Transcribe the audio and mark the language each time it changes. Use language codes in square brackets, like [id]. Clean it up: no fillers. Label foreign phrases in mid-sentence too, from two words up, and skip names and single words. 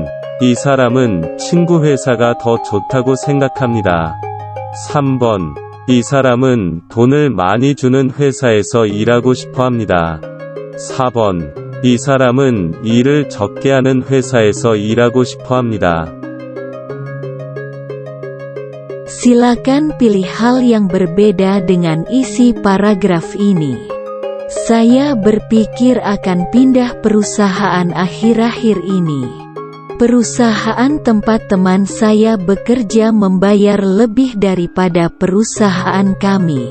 [ko] 이 사람은 친구 회사가 더 좋다고 생각합니다. 3번. 이 사람은 돈을 많이 주는 회사에서 일하고 싶어 합니다. 4번. 이 사람은 일을 적게 하는 회사에서 일하고 싶어 합니다. [id] Silakan pilih hal yang berbeda dengan isi paragraf ini. Saya berpikir akan pindah perusahaan akhir-akhir ini. Perusahaan tempat teman saya bekerja membayar lebih daripada perusahaan kami.